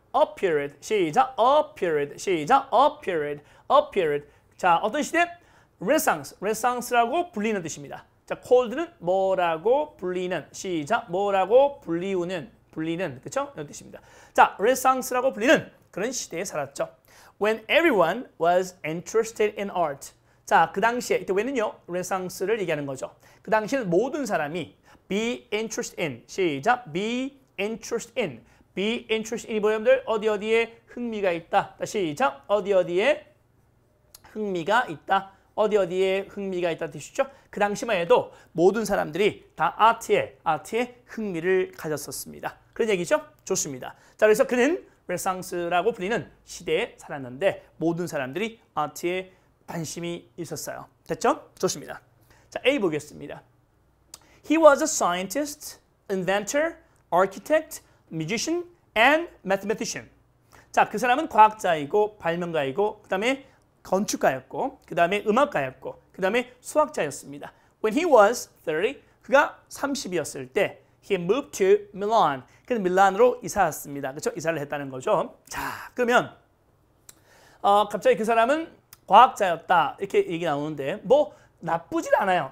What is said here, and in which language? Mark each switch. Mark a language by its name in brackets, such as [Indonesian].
[English] A period. [Korean] 시작. [English] A period. 시작. A period. A period. [Korean] 자, 어떤 시대? [English] Renaissance. [Korean] Renaissance라고 불리는 뜻입니다. 자, cold는 뭐라고 불리는. 시작. 뭐라고 불리는. 그렇죠? 이런 뜻입니다. 자, Renaissance라고 불리는 그런 시대에 살았죠. [English] When everyone was interested in art. [Korean] 자, 그 당시에 이때 when은요. Renaissance를 얘기하는 거죠. 그 당시에는 모든 사람이 be interested in. 시작. be interested in. be interested in이 뭐예요, 여러분들? 어디에 흥미가 있다. 시작. 어디에 흥미가 있다. 어디에 흥미가 있다 뜻이죠. 그 당시만 해도 모든 사람들이 다 아트에 흥미를 가졌었습니다. 그런 얘기죠. 좋습니다. 자, 그래서 그는 르네상스라고 불리는 시대에 살았는데 모든 사람들이 아트에 관심이 있었어요. 됐죠? 좋습니다. 자, A 보겠습니다. [English] He was a scientist, inventor, architect, musician, and mathematician. [Korean] 자, 그 사람은 과학자이고 발명가이고 그 다음에 건축가였고 그 다음에 음악가였고 그 다음에 수학자였습니다. [English] When he was 30, [Korean] 그가 30이었을 때 [English] he moved to Milan. [Korean] 그래서 밀란으로 이사 왔습니다. 그렇죠? 이사를 했다는 거죠. 자, 그러면 갑자기 그 사람은 과학자였다 이렇게 얘기 나오는데 뭐 나쁘진 않아요.